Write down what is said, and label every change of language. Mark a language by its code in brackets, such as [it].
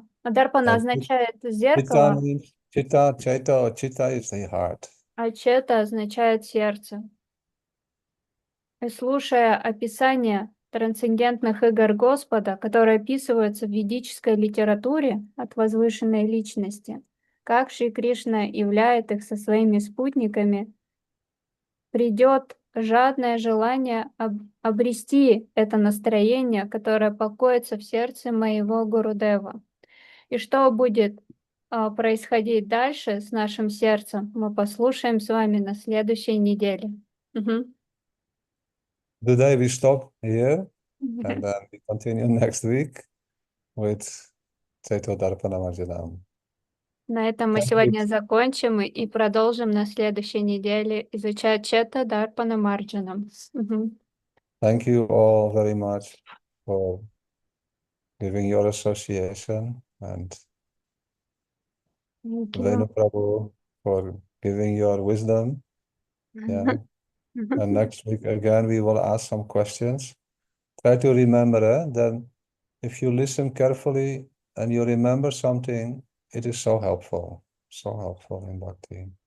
[ru] Дарпана означает зеркало, [en] means chitta, chaita, chitta is the heart. [ru] а чета означает сердце. И слушая описание трансцендентных игр Господа, которые описываются в ведической литературе от возвышенной личности, как Шри Кришна являет их со своими спутниками, придет жадное желание обрести это настроение, которое покоится в сердце моего Гурудева. И что будет происходить дальше с нашим сердцем, мы послушаем с вами на следующей неделе. Мгм. [en] Today we stop here and then we continue next week with Chaito Darpana Marjanam. [ru] На этом мы [en] Thank you. [ru] сегодня закончим и продолжим на следующей неделе изучать Чета Дарпана Марджанам. Мгм. [en] Thank you all very much for giving your association and Thank you. Venu Prabhu for giving your wisdom. Yeah. And next week again we will ask some questions. Try to remember that if you listen carefully and you remember something, it is so helpful in bhakti.